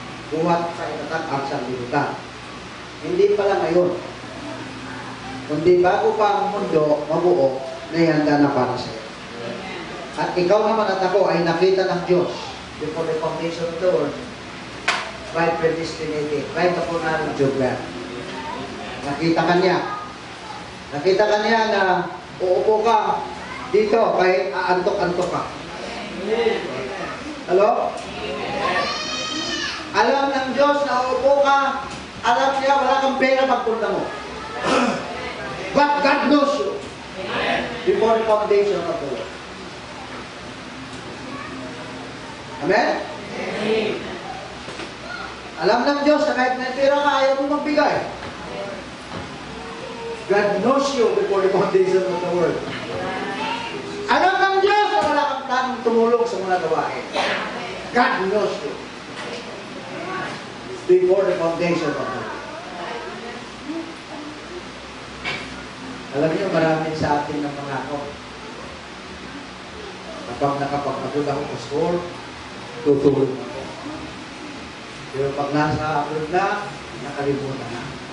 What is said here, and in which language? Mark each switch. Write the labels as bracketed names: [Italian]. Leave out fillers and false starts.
[Filipino] Buhat sa itatag at sanglibutan. Hindi pala ngayon. Kundi bago pa ang mundo mabuo, naihanda na para sa iyo. At ikaw naman at ako ay nakita ng Diyos [English] before the foundation of the world, right predestinated, right upon our judgment. [Filipino] Nakita ka niya. Nakita ka niya na uupo ka dito kahit aantok-antok ka. Hello? Alam ng Diyos na uupo ka, alam niya wala kang pera pagpunta mo. [English] But God knows you before the foundation of the world. Amen? [Filipino] Alam ng Diyos na kahit may pera ka, ayaw mo magbigay. [English] God knows you before the foundation of the world. [Filipino] Alam ng Diyos na wala kang planong tumulong sa mga gawain. [English] God knows you before the foundation of the world. [Filipino] Alam niyo, marami sa atin ng mga ako. Kapag nakapagpagod ako sa school, tutulong ako. Pero pag nasa abroad na, nakalimutan na.